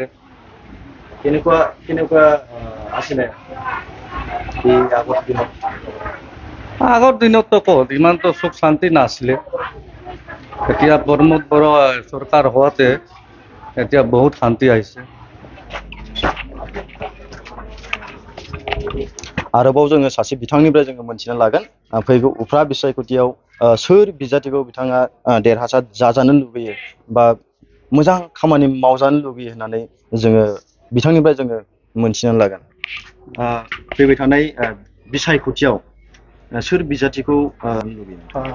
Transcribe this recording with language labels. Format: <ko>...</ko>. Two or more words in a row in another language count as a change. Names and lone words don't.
<as>কেনেকুৱা আছিলে আগৰ দিনততো ক'ত ইমানতো সুখ শান্তি নাছিলে এতিয়া প্ৰমোদ বড়ো চৰকাৰ হোৱাতে এতিয়া বহুত শান্তি আহিছে</as> <brx>आरोबाव जोङो सासे बिथांनिफ्राय जोङो मोनथिना लागोन फैगौ उफ्रा बिसायख'थियाव सोर बिजाथिखौ बिथाङा देरहासार जाजानो लुबैयो बा मोजां खामानि मावजानो लुबैयो होननानै जोङो बिथांनिफ्राय जोङो मोनथिना लागोन फैबाय थानाय बिसायख'थियाव सोर बिजाथिखौ लुबैयो</brx>